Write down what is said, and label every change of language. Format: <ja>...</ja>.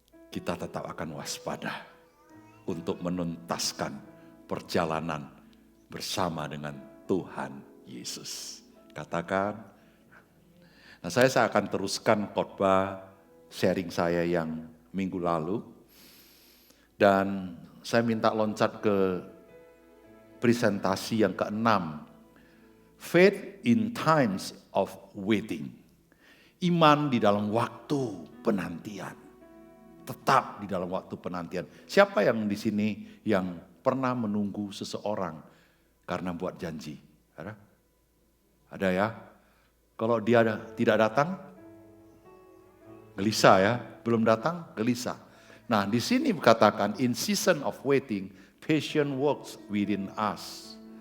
<id>Kita tetap akan waspada untuk menuntaskan perjalanan bersama dengan Tuhan Yesus. Katakan, nah saya akan teruskan khotbah sharing saya yang minggu lalu. Dan saya minta loncat ke presentasi yang ke-6.</id> <en>Faith in times of waiting.</en> <id>Iman di dalam waktu penantian. Tetap di dalam waktu penantian. Siapa yang di sini yang pernah menunggu seseorang karena buat janji? Ada? Ada ya? Kalau dia tidak datang, gelisah ya. Belum datang, gelisah. Nah, di sini dikatakan</id> <en>in season of waiting, patience works within us.</en>